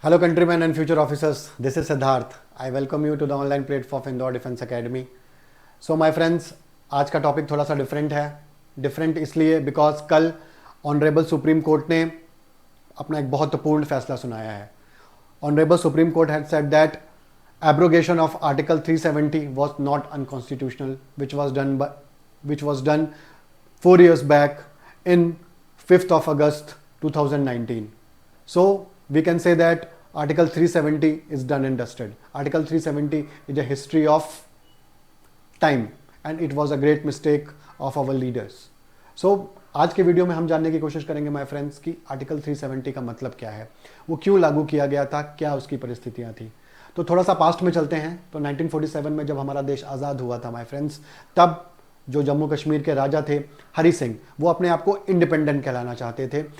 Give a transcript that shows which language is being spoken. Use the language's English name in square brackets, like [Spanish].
[English] Hello countrymen and future officers, this is Siddharth. I welcome you to the online platform of Indore Defense Academy. So my friends, [Hindi] आज का topic थोड़ा सा different है. Different इसलिए because कल honourable supreme court ने अपना एक बहुत महत्वपूर्ण फैसला सुनाया है. [English] Honourable supreme court had said that abrogation of Article 370 was not unconstitutional, which was done 4 years back in 5th of August 2019. So we can say that Article 370 is done and dusted. Article 370 is a history of time and it was a great mistake of our leaders. [Hindi] So आज के video में हम जानने की कोशिश करेंगे my friends कि article 370 का मतलब क्या है, वो क्यों लागू किया गया था, क्या उसकी परिस्थितियां थी. तो थोड़ा सा पास्ट में चलते हैं. तो 1947 में जब हमारा देश आज़ाद हुआ था माय फ्रेंड्स, तब जो जम्मू कश्मीर के राजा थे हरि सिंह, वो अपने आप को इंडिपेंडेंट कहलाना चाहते थे.